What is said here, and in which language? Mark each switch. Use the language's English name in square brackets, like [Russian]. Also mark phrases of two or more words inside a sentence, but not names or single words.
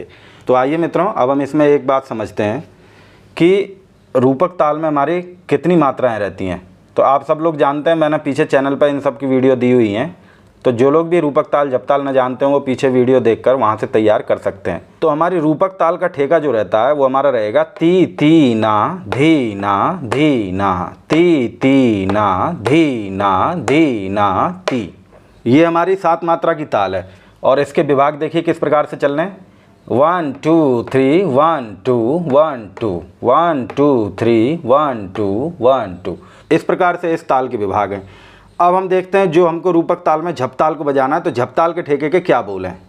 [Hindi] तो आइए मित्रों, अब हम इसमें एक बात समझते हैं कि रूपक ताल में हमारी कितनी मात्राएं रहती हैं। तो आप सब लोग जानते हैं, मैंने पीछे चैनल पर इन सब की वीडियो दी हुई हैं। तो जो लोग भी रूपक ताल झप ताल न जानते हैं वो पीछे वीडियो देखकर वहाँ से तैयार कर सकते हैं। तो हमारी रूपक ताल का ठेका जो रहता है वो हमारा रहेगा ती ती ना धी ना धी ना, ती ती ना धी ना धी ना ती। ये हमारी 7 मात्रा की ताल है और इसके विभाग देखिए किस प्रकार से चल रहे हैं। 1 2 3 1 2 1 2 1 2 3 1 2 1 2, इस प्रकार से इस ताल के विभाग हैं। अब हम देखते हैं जो हमको रूपक ताल में झप ताल को बजाना है तो झप ताल के ठेके के क्या बोल हैं।